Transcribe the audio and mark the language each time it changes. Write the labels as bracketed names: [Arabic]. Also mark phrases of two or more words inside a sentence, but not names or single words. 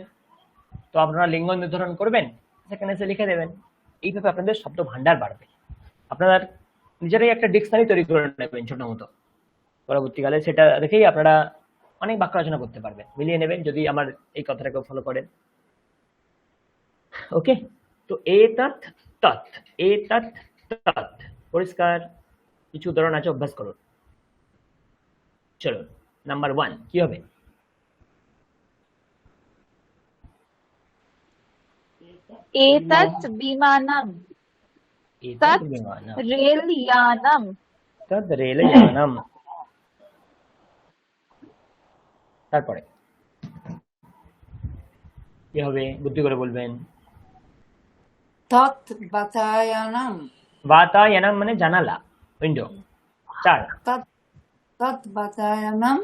[Bangla] তো আপনারা লিঙ্গ নির্ধারণ করবেন, সেখানে এসে লিখে দেবেন। এইভাবে আপনাদের শব্দ ভান্ডার বাড়বে। আপনার নিজেরাই একটা ডিকশনারি তৈরি করে নেবেন ছোট মতো, পরবর্তীকালে সেটা দেখেই আপনারা অনেক বাক্য রচনা করতে পারবেন, মিলিয়ে নেবেন যদি আমার এই কথাটাকে ফলো করেন। ওকে, তো [Sanskrit] এতৎ তৎ, এতৎ তৎ [Bangla] পরিষ্কার। কিছু উদাহরণ আছে, অভ্যাস করুন। চলো নাম্বার 1 কি হবে? [Sanskrit] एतत् विमानम् एतत् तत् विमानम्, रेलयानम् तद् रेलयानम्। [Bangla] তারপরে কি হবে? বুদ্ধি করে বলবেন। [Sanskrit] তৎ বাতায়নম, [Bangla] বাতায়নম মানে জানালা, উইন্ডো। 4, [Sanskrit] তৎ তৎ বাতায়নম,